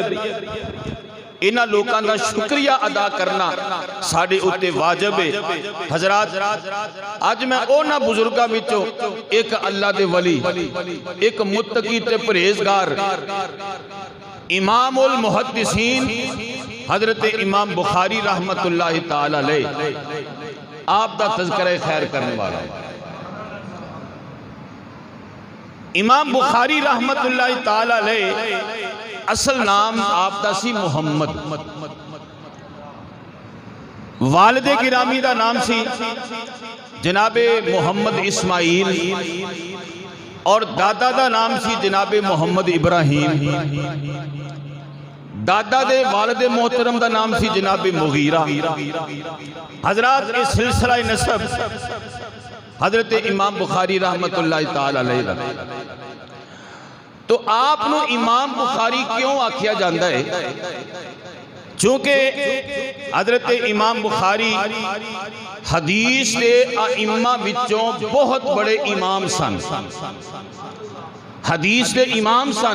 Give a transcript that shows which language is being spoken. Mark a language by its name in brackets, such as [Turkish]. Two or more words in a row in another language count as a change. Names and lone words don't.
[Punjabi] انہاں لوکاں دا شکریہ ادا کرنا ساڈے اتے واجب ہے. حضرات، اج میں انہاں بزرگاں وچوں ایک اللہ دے ولی، ایک متقی تے پرہیزگار امام المحدثین حضرت امام بخاری [Arabic] رحمة الله تعالى عليه [Punjabi] آپ دا تذکرہ خیر کرنے والا امام بخاری [Arabic] رحمة الله تعالى عليه [Punjabi] اصل نام آپ دا سی محمد، والدِ گرامی دا نام سی جنابِ محمد اسماعیل اور دادا دا نام سی جنابِ محمد ابراہیم. دادا دے والدِ محترم دا نام سی جنابِ مغیرہ. حضرات، اس سلسلہ نسب حضرت امام بخاری [Arabic] رحمة الله تعالى عليه. [Punjabi] تو آپ نوں امام بخاری کیوں آکھیا جاتا ہے? چونکہ حضرت امام بخاری حدیث کے ائمہ وچوں بہت بڑے امام سن، حدیث کے امام سن, हदीस के इमाम सन।